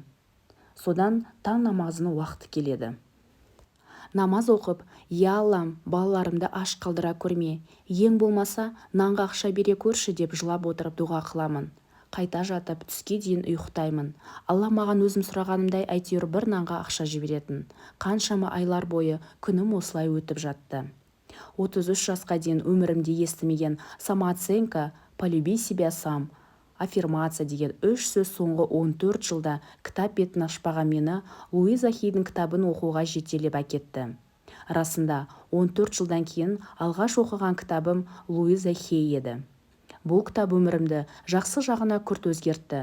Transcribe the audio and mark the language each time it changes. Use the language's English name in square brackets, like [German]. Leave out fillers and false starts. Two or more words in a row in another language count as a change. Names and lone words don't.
[Kazakh] Содан таң намазының уақыты келеді. Намаз оқып, «Я Аллам, балаларымды аш қалдыра көрме, ең болмаса нанға ақша бере көрші» деп жылап отырып дұға қыламын. Қайта жатып түске дейін ұйықтаймын. Алла маған өзім сұрағанымдай әйтеуір бір нанға ақша жіберетін. Қаншама айлар бойы күнім осылай өтіп жатты. 33 жасқа дейін өмірімде естімеген самооценка, [Russian] полюби себя сам, [Kazakh] аффирмация деген 3 сөз соңғы 14 жылда кітап бетін ашпаған мені Луиза Хейдің кітабын оқуға жетелеп әкетті. Расында 14 жылдан кейін алғаш оқыған кітабым Луиза Хей еді. Бұл кітап өмірімді жақсы жағына күрт өзгертті.